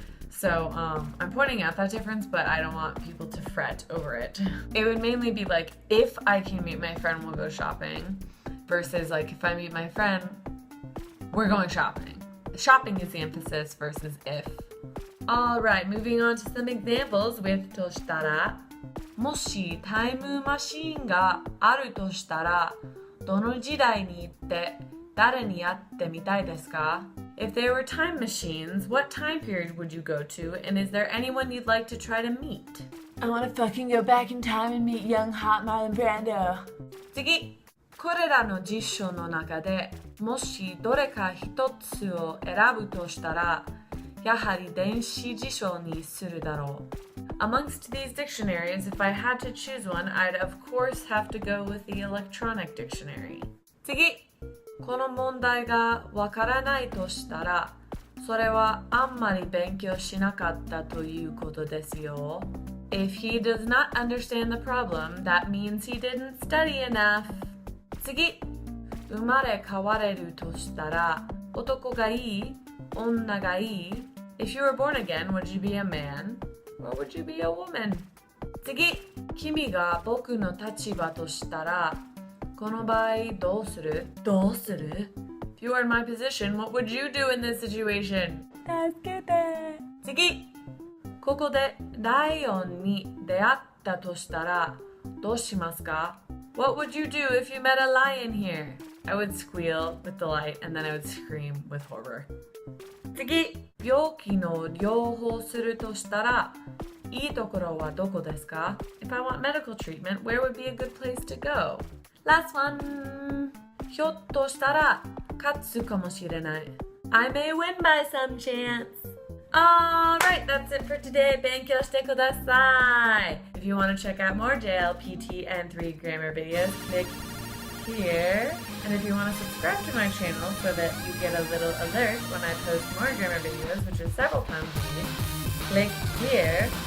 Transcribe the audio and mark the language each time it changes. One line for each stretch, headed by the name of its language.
English: So I'm pointing out that difference, but I don't want people to fret over it. It would mainly be like, if I can meet my friend, we'll go shopping, versus like, if I meet my friend, we're going shopping. Shopping is the emphasis versus if. Alright, moving on to some examples with to shitara.
Japanese: もしタイムマシンがあるとしたら、どの時代に行って誰に会ってみたいですか?
English: If there were time machines, what time period would you go to, and is there anyone you'd like to try to meet? I want to fucking go back in time and meet young hot Marlon Brando.
Japanese: 次! これらの辞書の中でもしどれか一つを選ぶとしたら、やはり電子辞書にするだろう.
English: Amongst these dictionaries, if I had to choose one, I'd of course have to go with the electronic dictionary.
Japanese: 次! この問題がわからないとしたら、それはあんまり勉強しなかったということですよ.
English: If he does not understand the problem, that means he didn't study enough.
Japanese: 次! 生まれ変われるとしたら、男がいい、女がいい.
English: If you were born again, would you be a man? Or would you be a woman?
Japanese: 次! 君が僕の立場としたら、この場合どうする? どうする?
English: If you were in my position, what would you do in this situation?
Japanese: 助けて. 次! ここでライオンに出会ったとしたら、どうしますか?
English: What would you do if you met a lion here? I would squeal with delight and then I would scream with horror.
Japanese: 次! 病気の療法するとしたら、いいところはどこですか?
English: If I want medical treatment, where would be a good place to go? Last one!
Japanese: ひょっとしたら勝つかもしれない.
English: I may win by some chance. Alright, that's it for today.
Japanese: 勉強してください.
English: If you want to check out more JLPT N3 grammar videos, click here. And if you want to subscribe to my channel so that you get a little alert when I post more grammar videos, which is several times a week, click here.